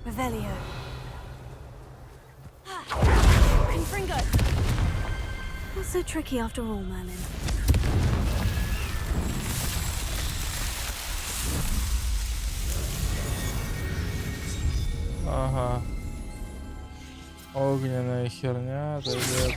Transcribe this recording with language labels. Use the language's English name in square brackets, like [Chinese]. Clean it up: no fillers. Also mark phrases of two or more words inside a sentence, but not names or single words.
[Latin] Revelio. Confringo. [English] Not so tricky after all, Merlin. [Russian] Ага. Огненная херня дает.